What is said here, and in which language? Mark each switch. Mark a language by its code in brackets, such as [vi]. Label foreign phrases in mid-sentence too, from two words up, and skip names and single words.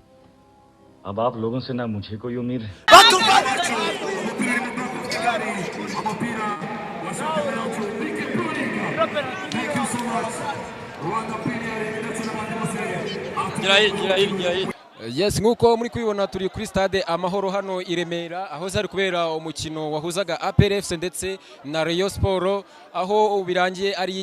[hi] अब आप लोगों से ना मुझे कोई उम्मीद है [rw] Yes, nk'uko muri kubibona turi kuri stade Amahoro hano i Remera aho zari kubera umukino wahuzaga APR FC ndetse na Rayon Sport aho birangiye ari